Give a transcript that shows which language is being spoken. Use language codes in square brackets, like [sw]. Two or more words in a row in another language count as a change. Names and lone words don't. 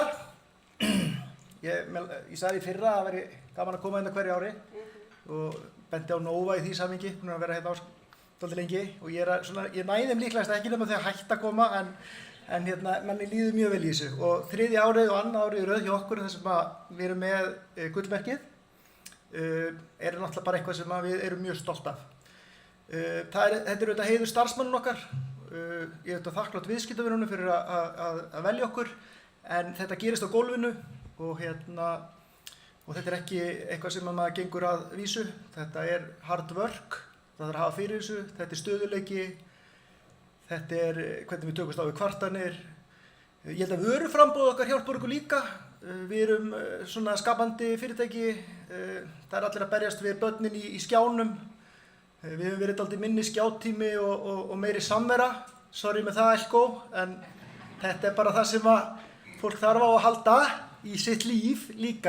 [is] Ég sagði í fyrra að það væri gaman að koma hérna hverju ári og benti á Nova í því samhengi, búin að vera hérna dálítið lengi og ég næði þeim líklegast ekki nema þegar hætt að koma en manni líður mjög vel í þessu og þriðja árið og annað árið í röð hjá okkur þar sem við erum með gullmerkið náttúrulega bara eitthvað sem við erum mjög stolt af. Þetta er auðvitað heiður starfsmanninn okkar. Ég er auðvitað þakklátt viðskiptavinunum fyrir að velja okkur, en þetta gerist á gólfinu og þetta er ekki eitthvað sem maður gengur að vísu. Þetta er [en] hard work, [is] það þarf að hafa fyrir þessu, þetta er stöðuleiki, þetta er hvernig við tökumst á við kvartanir. Ég held að vöruframboð okkar hjálpar okkur líka. Við erum svona skapandi fyrirtæki, það er allir að berjast við börnin í skjánum. Við höfum verið dálítið minni skjátími og meiri samvera, sorry með það Elko, en þetta er bara það sem að fólk þarf á að halda í sitt líf líka.